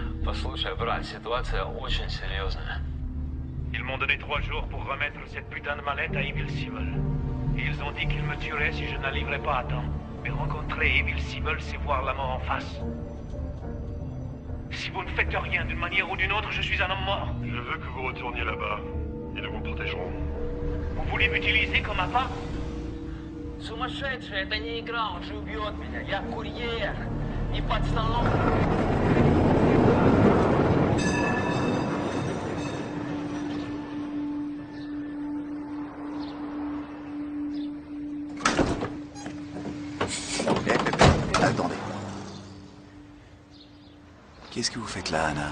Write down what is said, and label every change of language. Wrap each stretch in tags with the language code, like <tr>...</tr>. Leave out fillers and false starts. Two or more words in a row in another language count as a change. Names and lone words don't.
<ru>Послушай, брат, ситуация очень серьезная.</ru> <fr>Ils m'ont donné 3 jours pour remettre cette putain de mallette à Evil Seavel. Et ils ont dit qu'ils me tueraient si je n'arriverais pas à temps. Mais rencontrer Evil Seavel, c'est voir la mort en face. Si vous ne faites rien d'une manière ou d'une autre, je suis un homme mort. Je veux que vous retourniez là-bas, et nous vous protégerons. Vous voulez m'utiliser comme appât?</fr> <ru>Сумасшедший, это не игра, он же убьет меня. Я курьер, не подстанок.</ru> <fr>Attendez. Qu'est-ce que vous faites là, Anna?</fr>